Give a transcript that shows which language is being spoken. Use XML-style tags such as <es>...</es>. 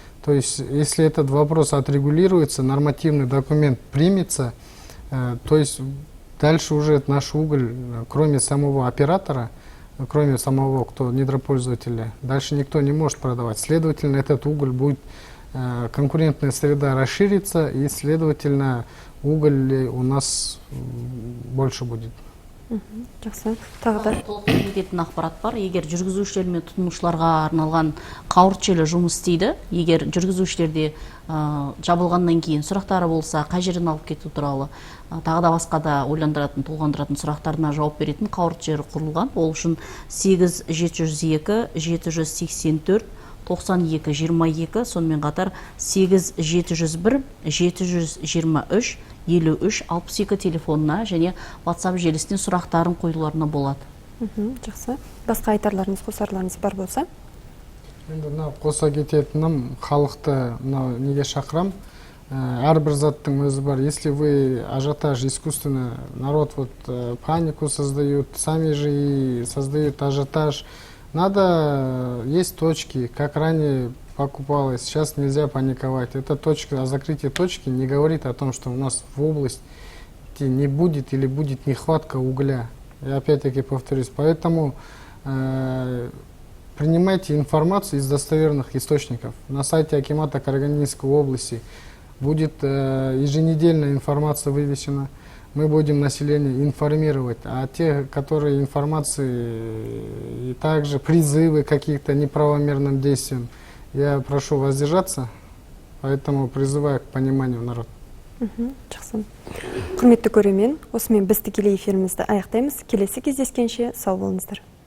<ru>То есть, если этот вопрос отрегулируется, нормативный документ примется, то есть дальше уже наш уголь, кроме самого оператора, кроме самого недропользователя, дальше никто не может продавать. Следовательно, этот уголь будет, конкурентная среда расширится, и, следовательно, уголь у нас больше будет.</ru> <kk>Жақсы. Тағы да. Толықтырып кететін ақпарат бар. Егер жүргізушілер мен тұтынушыларға арналған қауырт желі жұмыс істейді. Егер жүргізушілерде жабылғаннан кейін сұрақтары болса, қай жерден алып кету туралы, тағы да басқа да ойландыратын, толғандыратын сұрақтарына жауап беретін қауырт желі құрылған. Ол үшін 8702 784 9222, сонымен қатар 8701 723 53-62 телефонына және WhatsApp желісіне сұрақтарын қойыларына болады. Жақсы. Басқа айтарларыңыз, қосарларыңыз бар болса? Енді қоса кететінім, халықты неге шақырам. Әрбір заттың өзі бар.</kk> <ru>Если вы ажиотаж искусственно, народ панику создают, сами же и создают ажиотаж. Надо, есть точки, как ранее покупалось, сейчас нельзя паниковать. Эта точка, закрытие точки не говорит о том, что у нас в области не будет или будет нехватка угля. Я опять-таки повторюсь, поэтому принимайте информацию из достоверных источников. На сайте Акимата Карагандинской области будет еженедельная информация вывешена. Мы будем население информировать, а те, которые информации и также призывы каких-то неправомерным действиям, я прошу воздержаться, поэтому призываю к пониманию народ.</ru> <kk>Жақсы. Құрметті көрермен, осымен біз тікелей эфирімізді аяқтаймыз. Келесі кездескенше сау болыңыздар.</kk>